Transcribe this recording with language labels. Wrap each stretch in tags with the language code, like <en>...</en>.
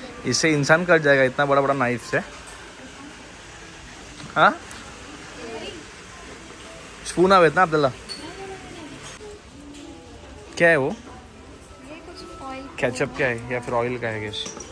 <hi>इससे इंसान कट जाएगा, इतना बड़ा बड़ा नाइफ से.</hi> <mr>हाँ स्पून हवेत ना आपल्याला.</mr> <hi>क्या है वो? ये कुछ ऑयल केचप क्या है या फिर ऑयल का है गेस.</hi>